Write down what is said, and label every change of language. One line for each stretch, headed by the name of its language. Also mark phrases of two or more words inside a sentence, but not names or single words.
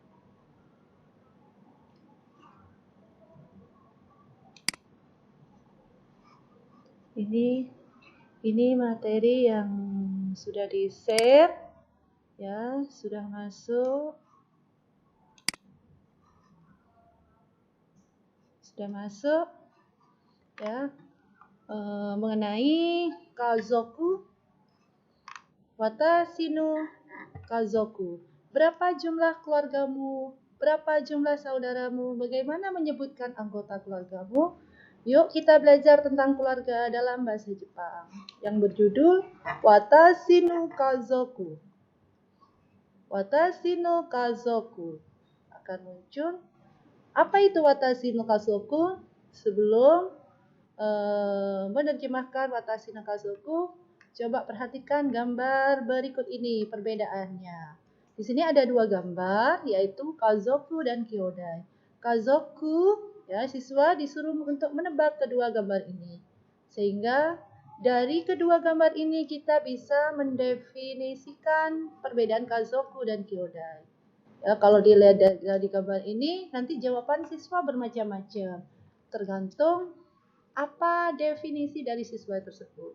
Indonesian: Ini materi yang sudah di-share ya, sudah masuk. Ya. Mengenai kazoku, watashi no kazoku. Berapa jumlah keluargamu? Berapa jumlah saudaramu? Bagaimana menyebutkan anggota keluargamu? Yuk kita belajar tentang keluarga dalam bahasa Jepang yang berjudul Watashi no Kazoku. Watashi no Kazoku akan muncul. Apa itu Watashi no Kazoku? Sebelum menerjemahkan Watashi no Kazoku, coba perhatikan gambar berikut ini perbedaannya. Di sini ada dua gambar, yaitu kazoku dan kyodai. Kazoku, ya, siswa disuruh untuk menebak kedua gambar ini. Sehingga dari kedua gambar ini kita bisa mendefinisikan perbedaan kazoku dan kyodai. Ya, kalau dilihat dari gambar ini, nanti jawaban siswa bermacam-macam, tergantung apa definisi dari siswa tersebut.